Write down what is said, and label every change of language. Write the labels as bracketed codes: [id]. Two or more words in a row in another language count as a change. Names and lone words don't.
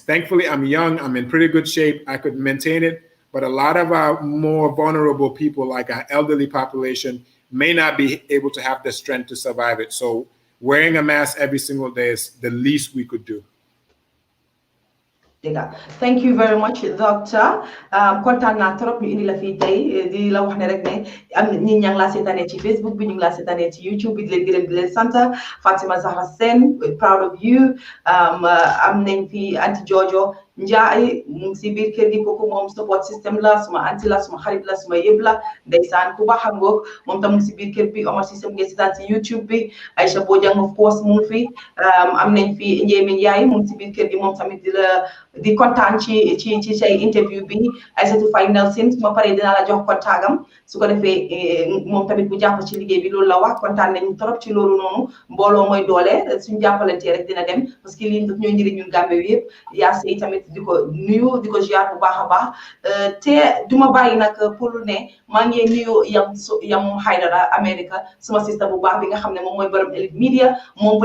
[en] Thankfully, I'm young. I'm in pretty good shape. I could maintain it. But a lot of our more vulnerable people, like our elderly population, may not be able to have the strength to survive it. So wearing a mask every single day is the least we could do. Thank you very much doctor [wo] kontaan naa trop ñu indi la fii tey di la wax ne rek ne am ñi ñaa ngi laa seetaanee ci Facebook bi ñu ngi laa seetaanee ci YouTube bi di leen gërëm di leen sant Fatima Zahra Sen [en] proud of you [wo] am nañ fi anti Jojo Njaay mu ngi si biir kër gi kooku moom [en] support system [wo] la suma anti la suma xarit la suma yëpp la ndeysaan ku baax xam nga moom tam mu ngi si biir kër bi Omar system ngeen seetaan ci YouTube bi Aïcha Bojang [en] of course [wo] mu ngi fi am nañ fi Njéemi Njaay mu ngi si biir kër gi moom tamit di kontaan ci say interview bi Aïssatou Faye Nelson su ma paree dinaa la jox kontaagam su ko defee moom tamit bu jàpp ci liggéey bi loolu la wax kontaan nañu trop ci loolu noonu mbooloo mooy doole suñu jàppalantee rek dina dem [fr] parce que [wo] lii daf ñooy njëriñ ñun Gambie bi yëpp yaa sey tamit di ko nuyu di ko ziar bu baax a baax te duma bàyyi nag pour ne maa ngi nuyu yam Haydara America suma sista bu baax bi nga xam ne moom mooy borom Elite Media moom bu